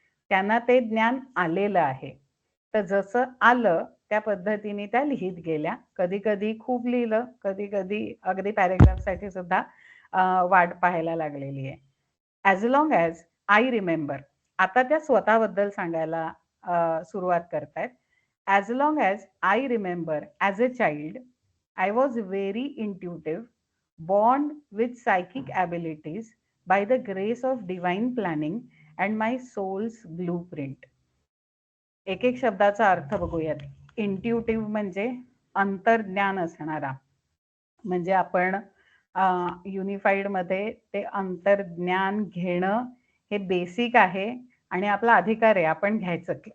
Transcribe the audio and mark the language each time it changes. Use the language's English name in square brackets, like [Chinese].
[Marathi] त्यांना ते ज्ञान आलेलं आहे. तर जसं आलं त्या पद्धतीने त्या लिहित गेल्या. कधी-कधी खूप लिहिलं, कधी-कधी अगदी पॅरेग्राफसाठी सुद्धा वाट पाहायला लागलेली आहे. [English] As long as I remember. [Marathi] आता त्या स्वतःबद्दल सांगायला सुरुवात करतायत. [English] As long as I remember as a child, I was very intuitive, born with psychic abilities by the grace of divine planning and my soul's blueprint. [Marathi] एक एक शब्दाचा अर्थ बघूयात. इंट्युटिव्ह म्हणजे अंतर्ज्ञान असणारा. म्हणजे आपण युनिफाईड मध्ये ते अंतर्ज्ञान घेणं हे बेसिक आहे आणि आपला अधिकार आहे, आपण घ्यायचं.